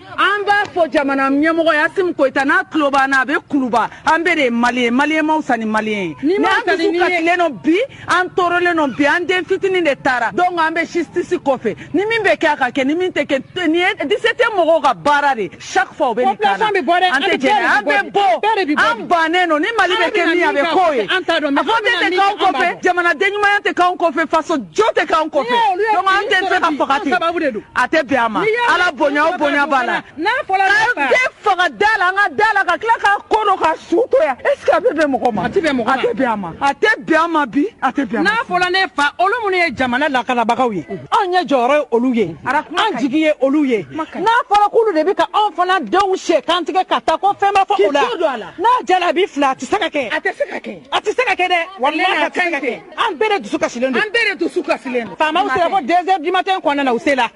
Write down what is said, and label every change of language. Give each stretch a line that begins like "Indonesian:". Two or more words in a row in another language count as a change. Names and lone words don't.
Bambara: an b'a fɔ jamana ɲɛmɔgɔ Assimi Goïta n'a tulo b'an na a bɛ kuluba an bɛɛ de ye maliyɛn maw sa ni maliyɛn ye ni an dusu kasilen don bi an tɔɔrɔlen don bi an den fitinin de taara donc an bɛ justice kɔfɛ ni min bɛ kɛ a ka kɛ ni min tɛ kɛ nin ye 17 mɔgɔw ka baara
French: de chaque fois
Bambara: u bɛ nin kan na an tɛ jɛnɛ an bɛ bɔ an bannen don ni Mali bɛ kɛ min a bɛ k'o ye a fɔ tɛ k'anw kɔfɛ jamanaden ɲumanya tɛ k'anw kɔfɛ faso jo tɛ k'anw kɔfɛ donc an tɛ se ka faga ten a tɛ bɛn a ma Ala bonya o bonya b'a la den faga da la an ka da la ka tila ka ko dɔ ka su to yan
French: est ce que
Bambara: a bɛ bɛn mɔgɔ ma a tɛ bɛn a ma a tɛ bɛn a ma bi a tɛ bɛn a ma n'a fɔla ne fa olu minnu ye jamana lakanabagaw ye anw ye jɔyɔrɔ ye olu ye an jigi ye olu ye n'a fɔra k'olu de bɛ ka anw fana denw sɛ kantigɛ ka taa ko fɛn b'a fɔ o la n'a jalabi fila a tɛ se ka kɛ a tɛ se ka kɛ dɛ wallahi a tɛ se ka kɛ an bɛɛ de dusu kasilen don faamaw sera ko 2
French: heures du matin
Bambara: kɔnɔna na u sela